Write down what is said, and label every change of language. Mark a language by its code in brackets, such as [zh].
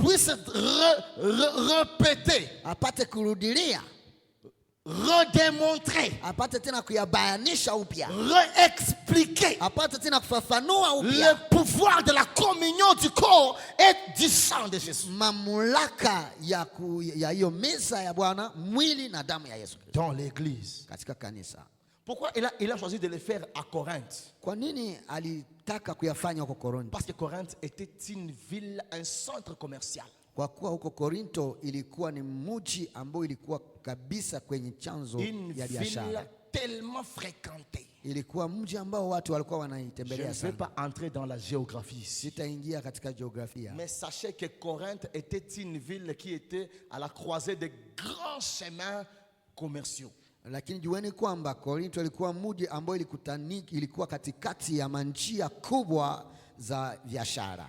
[fr] puisse répéter, [sw] apate kurudilia, [fr] redémontrer, [sw] apate tena kuyabayanisha upya, [fr] réexpliquer [sw] apate tena kufafanua [fr] le [sw] upya [fr] pouvoir de la communion du corps et du sang de Jésus [sw] mamlaka ya hiyo meza ya Bwana, mwili na damu ya Yesu Kristo [fr] dans l'église. [sw] katika kanisa. [fr] Pourquoi il a choisi de le faire à Corinthe? [sw] Kwa nini alitaka kuyafanya huko Korinto? [fr] Parce que Corinthe était une ville, un centre commercial. [sw] Kwa kuwa huko Korinto ilikuwa ni mji ambao ilikuwa kabisa kwenye chanzo [fr] Une [sw] ya [fr] ville [sw] biashara. [fr] tellement fréquentée. [sw] Ilikuwa mji ambao watu walikuwa [fr] Je ne [sw] wanaitembelea [fr] vais [sw] sana. [fr] pas entrer dans la géographie ici. [sw] Sitaingia katika jiografia, [fr] Mais sachez que Corinthe était une ville qui était à la croisée de grands chemins commerciaux. [sw] lakini jueni kwamba Korinto ilikuwa mji ambao ilikuwa katikati ya manjia kubwa za biashara.